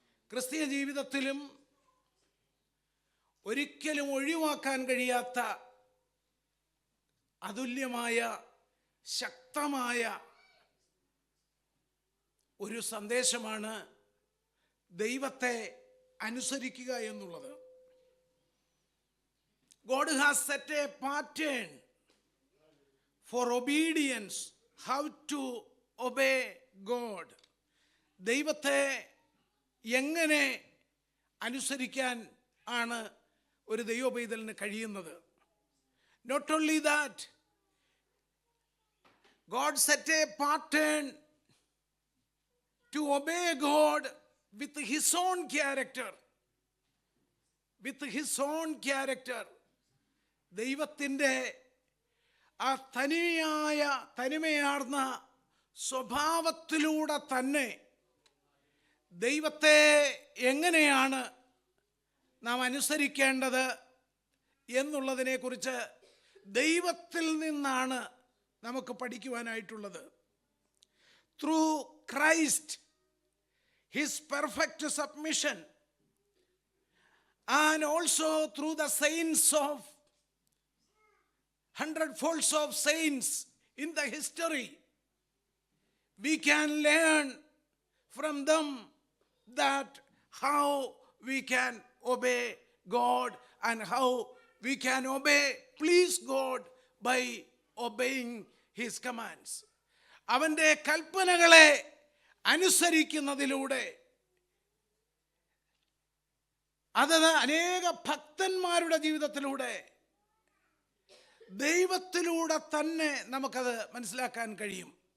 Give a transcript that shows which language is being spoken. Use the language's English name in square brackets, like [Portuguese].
[Malayalam] ക്രിസ്തീയ ജീവിതത്തിലും ഒരിക്കലും ഒഴിവാക്കാൻ കഴിയാത്ത അതുല്യമായ ശക്തമായ ഒരു സന്ദേശമാണ് ദൈവത്തെ അനുസരിക്കുക എന്നുള്ളത്. [English] God has set a pattern for obedience, how to obey God. [Malayalam] ദൈവത്തെ എങ്ങനെ അനുസരിക്കാൻ ആണ് ഒരു ദൈവപൈതലിന് കഴിയുന്നത്? [English] Not only that, God set a pattern to obey God with his own character. With his own character. [Malayalam] ദൈവത്തിൻ്റെ ആ തനിമയാർന്ന സ്വഭാവത്തിലൂടെ തന്നെ ദൈവത്തെ എങ്ങനെയാണ് നാം അനുസരിക്കേണ്ടത് എന്നുള്ളതിനെക്കുറിച്ച് ദൈവത്തിൽ നിന്നാണ് നമുക്ക് പഠിക്കുവാനായിട്ടുള്ളത്. [English] Through Christ, his perfect submission, and also through the saints of hundredfolds of saints in the history, we can learn from them that how we can obey God and how we can please God by obeying his commands. [Malayalam] അവൻ്റെ കൽപ്പനകളെ അനുസരിക്കുന്നതിലൂടെ അത് അനേക ഭക്തന്മാരുടെ ജീവിതത്തിലൂടെ ദൈവത്തിലൂടെ തന്നെ നമുക്കത് മനസ്സിലാക്കാൻ കഴിയും.